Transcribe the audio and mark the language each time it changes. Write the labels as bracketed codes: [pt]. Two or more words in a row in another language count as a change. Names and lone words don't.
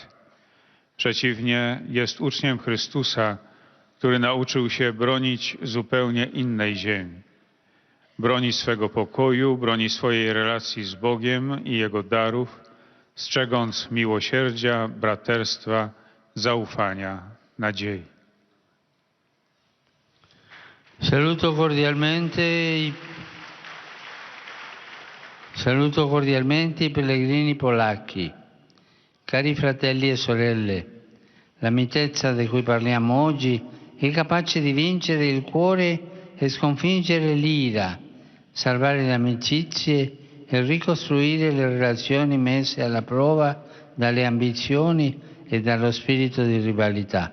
[pl] Przeciwnie, jest uczniem Chrystusa, który nauczył się bronić zupełnie innej ziemi. Broni swego pokoju, broni swojej relacji z Bogiem i Jego darów, strzegąc miłosierdzia, braterstwa, zaufania, nadziei. [it] Saluto cordialmente i pellegrini polacchi. Cari fratelli e sorelle, la mitezza di cui parliamo oggi è capace di vincere il cuore e sconfiggere l'ira, salvare le amicizie e ricostruire le relazioni messe alla prova dalle ambizioni e dallo spirito di rivalità.